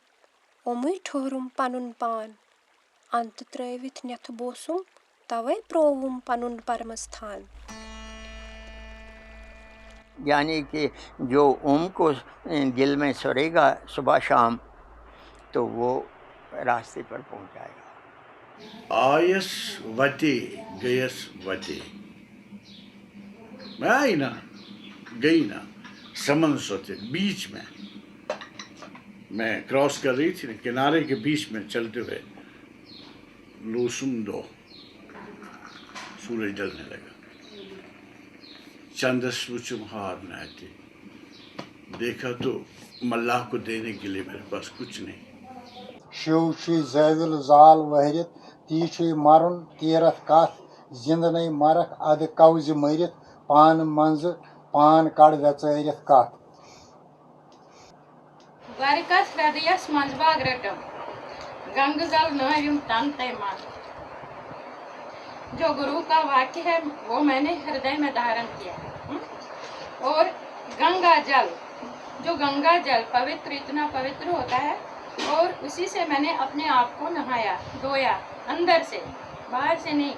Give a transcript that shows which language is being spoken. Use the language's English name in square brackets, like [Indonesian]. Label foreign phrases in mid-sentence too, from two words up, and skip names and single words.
[Kashmiri] ओमै ठोरुम पनुन पान, अंत त्रविथ नेथ बोसुम, तवै प्रोवुम पनुन परमस्थान। [Hindi] यानी कि जो ओम को दिल में सुरेगा सुबह शाम तो वो रास्ते पर पहुंच जाएगा। [Kashmiri] आयस वते गयस वते, [Hindi] मैं आई ना गई ना, समन सोते बीच में मैं क्रॉस कर रही थी ना, किनारे के बीच में चलते हुए [Kashmiri] लूसुम दो, [Hindi] सूरज ढलने लगा। [Kashmiri] चंदस्वचुम हार नाते, [Hindi] देखा तो मल्लाह को देने के लिए मेरे पास कुछ नहीं। [Kashmiri] शिव जैविल जाल वहरित, ती मरुन तीरथ कथ, जिंदन मरख अद कवज मरित, पान मंज पान कड़ वेचरित कथ। द्वारिकास हृदयस मंजबाग रटम, गंग जल नविम तन तय मन। [Hindi] जो गुरु का वाक्य है वो मैंने हृदय में धारण किया है। और गंगा जल, जो गंगा जल पवित्र, इतना पवित्र होता है, और उसी से मैंने अपने आप को नहाया, धोया, अंदर से, बाहर से नहीं।